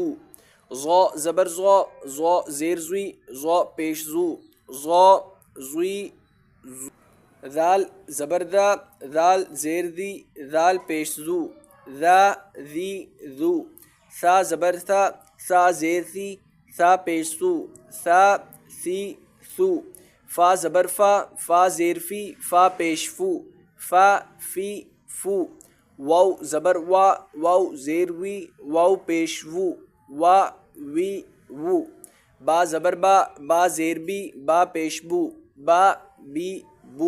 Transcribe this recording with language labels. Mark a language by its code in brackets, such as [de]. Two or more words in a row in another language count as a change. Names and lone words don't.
[ur] ضا زبر ضا، ضا زیر زوی، ضا پیش زو، ضا زوی زو۔ ذال زبر ذا، ذال زیر دی، ذال پیش زو، ذا ذی ذو۔ ثا زبر ثا، ثا زیر ثی، ثا پیش سو، ثا ثی ثو۔ فا زبر فا، فا زیر فی، فا پیش فو، فا فی فو۔ واو زبر وا، واو زیر وی، واو پیش وو، وا وی وو۔ با زبر با، با زیر بی، با پیش بو، با بی بو۔